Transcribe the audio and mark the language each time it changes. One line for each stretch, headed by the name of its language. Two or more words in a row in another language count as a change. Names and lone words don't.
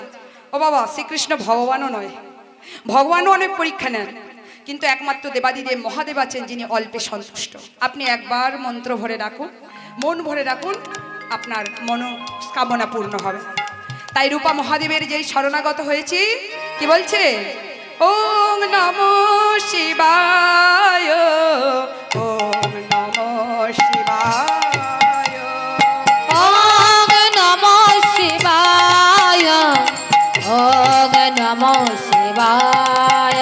Bangla: ও বাবা, শ্রীকৃষ্ণ ভগবানও নয়, ভগবানও অনেক পরীক্ষা নেন, কিন্তু একমাত্র দেবাদিদেব মহাদেব আছেন যিনি অল্পে সন্তুষ্ট। আপনি একবার মন্ত্র ভরে রাখুন, মন ভরে রাখুন, আপনার মনোকামনা পূর্ণ হবে। তাই রূপা মহাদেবের যেই শরণাগত হয়েছে, কি বলছে,
Sanskrit: ওম নমো শিবায়, ওম নমো শিবায়, ওম নমো শিবায়, ওম নমো শিবায়,